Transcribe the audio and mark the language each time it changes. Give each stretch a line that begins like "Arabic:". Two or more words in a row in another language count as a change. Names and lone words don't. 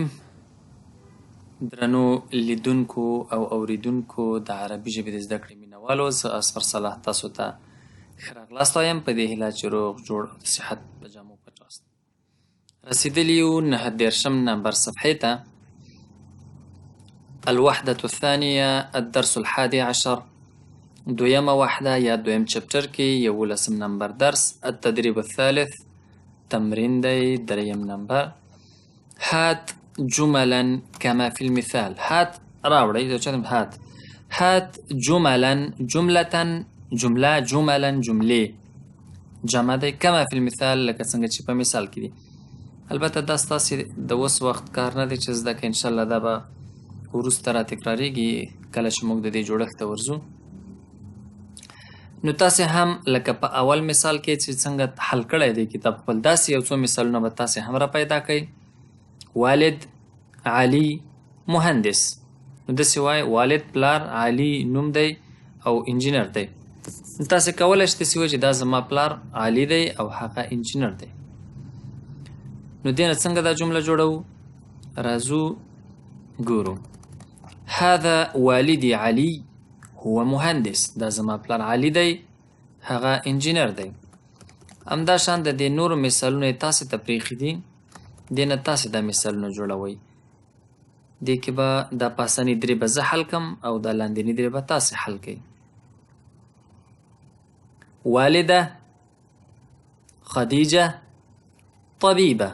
Pashto: درنو لیدونکو او اوریدونکو د عربي ژبې د زده کړې مینوالو، زه اصفر صلاح تاسو ته ښه راغلاست وایم په دې هیله چې روغ جوړ او د صحت په جامو پټ راست. رسیدلي یو 9 نمبر صفحې ته.
Arabic: الوحدة الثانية الدرس
Pashto: 11 دویمه وحده یا دویم چپټر کې 11 نمبر درس.
Arabic: التدریب الثالث
Pashto: تمرین دی 3 نمبر.
Arabic: هات جملا كما في المثال.
Pashto: هات راوړی
Arabic: هات جملا
Pashto: جمله جملا جملې جمع دی
Arabic: كما في المثال
Pashto: لکه څنګه چې په مثال کې دي. البته دا ستاسې د اوس وخت کار نه دی چې زده که انشاءالله دا به وروسته را تکراریږي کله چې موږ د دې جوړښت ته ورځو. نو تاسې هم لکه په اول مثال کې چې څنګه حل کړی دی کتاب خپل، داسې یو څو مثالونه به تاسې هم را پیدا کړئ.
Arabic: والد علي مهندس، نو داسې وایي والد پلار علي نوم دی او انجینر دی.
Pashto: تاسې کولی شئ داسې وایئ چې دا زما پلار علي دی او هغه انجینر دی. نو دې نه څنګه دا جمله جوړوو؟ راځو ګورو.
Arabic: هذا والدي علي هو مهندس،
Pashto: دا زما پلار علي دی هغه انجینر دی. همدا شان د دې نورو مثالونه یې تاسې ته پرېښي دي، دې نه تاسې دا مثالونه جوړوئ. دې کې به دا پاسني درې به زه حل کړم او دا لاندیني درې به تاسې حل کړئ.
Arabic: والده خدیجه طبیبه.